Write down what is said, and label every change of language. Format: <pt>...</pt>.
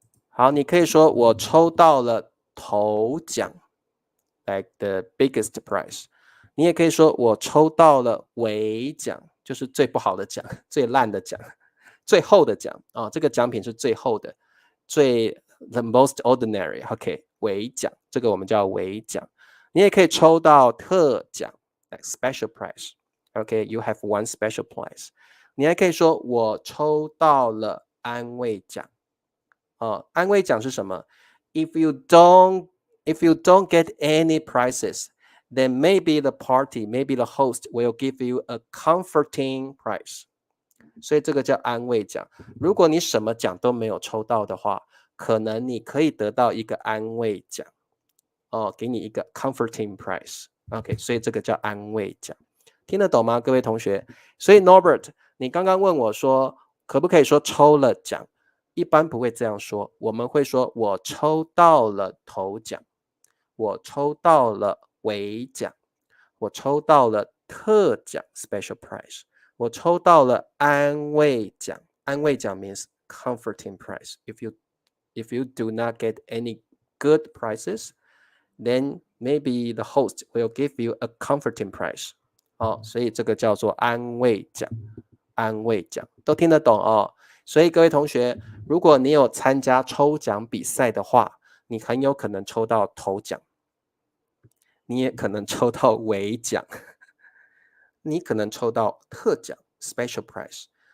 <zh>好，你可以说我抽到了头奖 ，</zh> <en>like the biggest prize。</en> <zh>你也可以说我抽到了尾奖，就是最不好的奖、最烂的奖、最后的奖啊、这个奖品是最后的，</zh> <en>the most ordinary。</en> <zh>OK， 尾奖，这个我们叫尾奖。你也可以抽到特奖 ，</zh> <en>like special prize。</en> <zh>OK，</zh> <en>you have one special prize。</en> <zh>你还可以说我抽到了安慰奖。安慰奖是什么？</zh> <en>If you don't get any prizes, then maybe the party, maybe the host will give you a comforting prize。</en> <zh>所以这个叫安慰奖。如果你什么奖都没有抽到的话，可能你可以得到一个安慰奖，给你一个</zh> <en>comforting prize。</en> <zh>OK， 所以这个叫安慰奖，听得懂吗，各位同学？所以 Norbert， 你刚刚问我说，可不可以说抽了奖？一般不会这样说，我们会说我抽到了头奖，我抽到了尾奖，我抽到了特奖 special prize， 我抽到了安慰奖，安慰奖</zh> <en>means comforting prize。 if you do not get any good prizes, then maybe the host will give you a comforting prize。</en> <zh>所以这个叫做安慰奖，安慰奖都听得懂哦。所以各位同学，如果你有参加抽奖比赛的话，你很有可能抽到头奖，你也可能抽到尾奖，你可能抽到特奖 special prize。</zh>